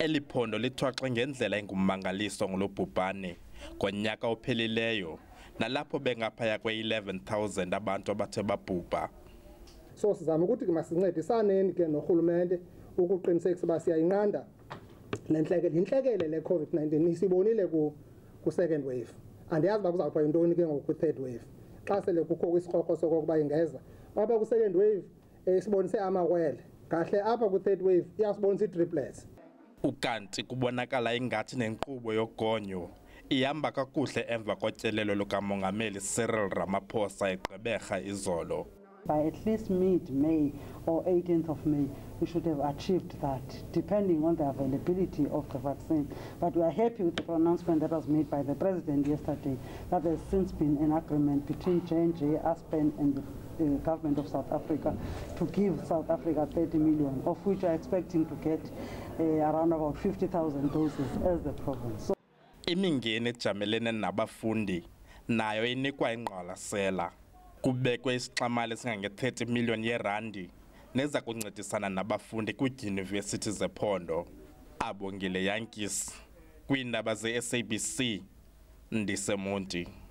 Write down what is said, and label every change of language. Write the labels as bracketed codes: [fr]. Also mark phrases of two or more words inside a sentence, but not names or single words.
[xh] Eliphondo lithwaxe ngendlela engummangaliso ngolo bhubhane ngonyaka ophelileyo nalapho bengaphaya kwe-11,000 abantu abathe babhubha. So sizama ukuthi ke masincedisane ke norhulumente ukuqinisekisa uba siyayinqanda intlekele le COVID-19 isibonile ku [en] second wave. [xh] Andiyazi uba kuzawuthwa yintoni ke ngoku [en] third wave. [xh] Xa sele kukho isikrokro sokokuba ingeza apha ku [en] second wave [xh] isibonise amawele kahle apha ku [en] third wave [xh] iyasibonisa i-triplets. Ukanti kubonakala ingathi nenkqubo yogonyo ihamba kakuhle emva kotyelelo lukamongameli Cyril Ramaphosa eGqeberha izolo. [en] By at least mid-May or 18th of May, we should have achieved that, depending on the availability of the vaccine. But we are happy with the pronouncement that was made by the President yesterday, that there's since been an agreement between J&J, Aspen and the government of South Africa to give South Africa 30 million, of which we are expecting to get around about 50,000 doses as the province. So [xh] imingeni ejamelene nabafundi nayo inikwa ingqwalasela. Kubekwe isixamali esingange-30 million yeerandi neza kuncedisana nabafundi kwiidyunivesithi zephondo. Abongile Yankis kwiindaba ze-SABC, ndisemonti.